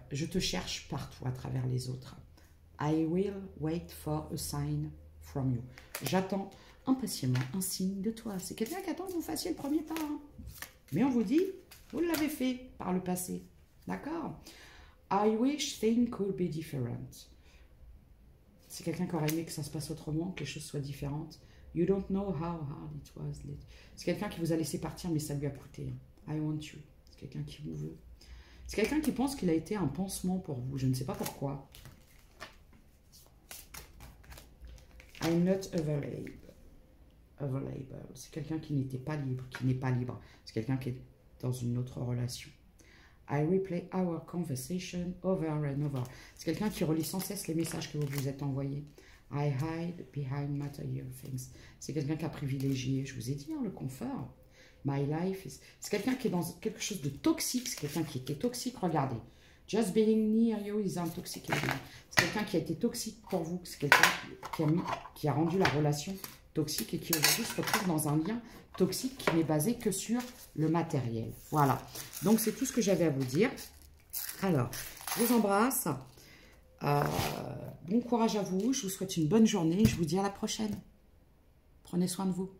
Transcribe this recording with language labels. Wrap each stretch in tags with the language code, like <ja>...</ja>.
<fr>Je te cherche partout à travers les autres.</fr> <en>I will wait for a sign from you.</en> <fr>J'attends impatiemment un signe de toi. C'est quelqu'un qui attend que vous fassiez le premier pas. Hein. Mais on vous dit, vous l'avez fait par le passé. D'accord?</fr> <en>I wish things could be different.</en> <fr>C'est quelqu'un qui aurait aimé que ça se passe autrement, que les choses soient différentes.</fr> <en>You don't know how hard it was.</en> <fr>C'est quelqu'un qui vous a laissé partir, mais ça lui a coûté.</fr> <en>I want you.</en> <fr>C'est quelqu'un qui vous veut. C'est quelqu'un qui pense qu'il a été un pansement pour vous. Je ne sais pas pourquoi.</fr> <en>I'm not available.</en> <fr>C'est quelqu'un qui n'était pas libre, qui n'est pas libre. C'est quelqu'un qui est dans une autre relation.</fr> <en>I replay our conversation over and over.</en> <fr>C'est quelqu'un qui relit sans cesse les messages que vous vous êtes envoyés.</fr> <en>I hide behind material things.</en> <fr>C'est quelqu'un qui a privilégié, je vous ai dit, hein, le confort.</fr> <en>My life is...</en> <fr>C'est quelqu'un qui est dans quelque chose de toxique. C'est quelqu'un qui était toxique. Regardez.</fr> <en>Just being near you is intoxicating.</en> <fr>C'est quelqu'un qui a été toxique pour vous. C'est quelqu'un qui a rendu la relation toxique et qui aujourd'hui se retrouve dans un lien toxique qui n'est basé que sur le matériel. Voilà. Donc, c'est tout ce que j'avais à vous dire. Alors, je vous embrasse. Bon courage à vous. Je vous souhaite une bonne journée. Je vous dis à la prochaine. Prenez soin de vous.</fr>